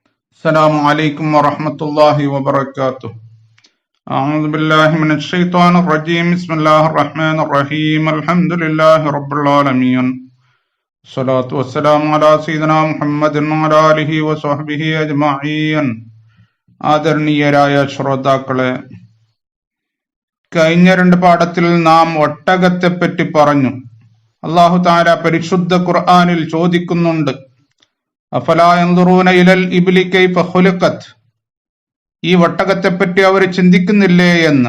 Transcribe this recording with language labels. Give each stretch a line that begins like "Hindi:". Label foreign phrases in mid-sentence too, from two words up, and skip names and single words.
Arabic: السلام عليكم ورحمة الله وبركاته. أعوذ بالله من الشيطان الرجيم. بسم الله الرحمن الرحيم. الحمد لله رب العالمين. الصلاة والسلام على سيدنا محمد وعلى آله وصحبه أجمعين.
Malayalam: ആദരണീയരായ ശ്രോതാക്കളെ, കഴിഞ്ഞ രണ്ട് പാഠത്തിൽ നാം ഒട്ടകത്തെപ്പറ്റി പറഞ്ഞു.
Arabic: الله تعالى
Malayalam: പരിശുദ്ധ ഖുർആനിൽ ചോദിക്കുന്നുണ്ട്,
Arabic: أفلا ينظرون إلى الإبل كيف خلقت,
Malayalam: ഈ ഒട്ടകത്തെപ്പറ്റി അവർ ചിന്തിക്കുന്നില്ലേ എന്ന്.